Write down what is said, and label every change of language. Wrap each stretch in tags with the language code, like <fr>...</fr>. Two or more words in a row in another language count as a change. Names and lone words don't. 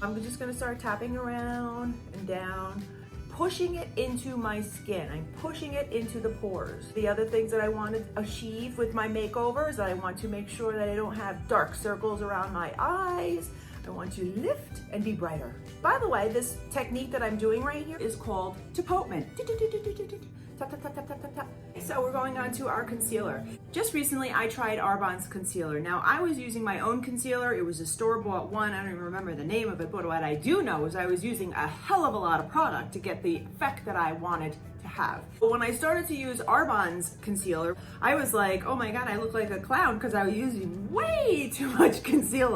<en>I'm just going to start tapping around and down, pushing it into my skin. I'm pushing it into the pores. The other things that I want to achieve with my makeover is that I want to make sure that I don't have dark circles around my eyes. I want to lift and be brighter. By the way, this technique that I'm doing right here is called depotement. Tap, tap, tap, tap, tap, tap, tap. So we're going on to our concealer. Just recently, I tried Arbonne's concealer. Now, I was using my own concealer. It was a store-bought one. I don't even remember the name of it, but what I do know is I was using a hell of a lot of product to get the effect that I wanted to have. But when I started to use Arbonne's concealer, I was like, oh my God, I look like a clown because I was using way too much concealer.</en>